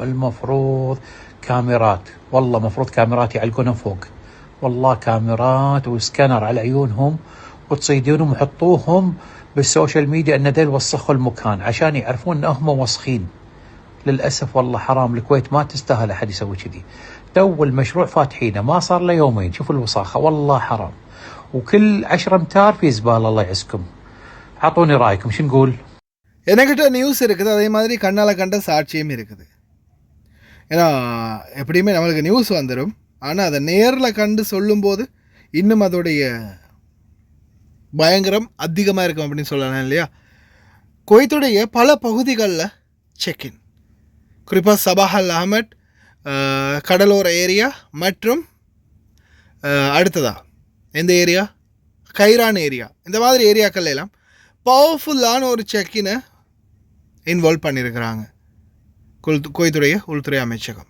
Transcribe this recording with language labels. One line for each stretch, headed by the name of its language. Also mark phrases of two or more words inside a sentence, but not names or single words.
Arabic: المفروض كاميرات، والله مفروض كاميرات يعلقونها فوق، والله كاميرات وسكانر على عيونهم وتصيدونهم وحطوهم بالسوشيال ميديا ان ذيل وسخوا المكان عشان يعرفون انهم وسخين. للاسف والله حرام، الكويت ما تستاهل احد يسوي كذي. تو المشروع فاتحينه ما صار له يومين، شوف الوساخة والله حرام، وكل 10 أمتار في زبالة. الله يعزكم. اعطوني رايكم شو نقول؟
Tamil: என்கிட்ட நியூஸ் இருக்குது, அதே மாதிரி கண்ணால் கண்ட சாட்சியும் இருக்குது. ஏன்னா எப்படியுமே நம்மளுக்கு நியூஸ் வந்துடும், ஆனால் அதை நேரில் கண்டு சொல்லும்போது இன்னும் அதோடைய பயங்கரம் அதிகமாக இருக்கும் அப்படின்னு சொல்லலாம் இல்லையா. குவைத்துடைய பல பகுதிகளில் செக்இன், குறிப்பாக சபாஹ் அல் அஹமட் கடலோர ஏரியா மற்றும் அடுத்ததா எந்த ஏரியா, கைரான் ஏரியா, இந்த மாதிரி ஏரியாக்கள் எல்லாம் பவர்ஃபுல்லான ஒரு செக்கினை இன்வால்வ் பண்ணியிருக்கிறாங்க குவைத்துடைய உள்துறை அமைச்சகம்.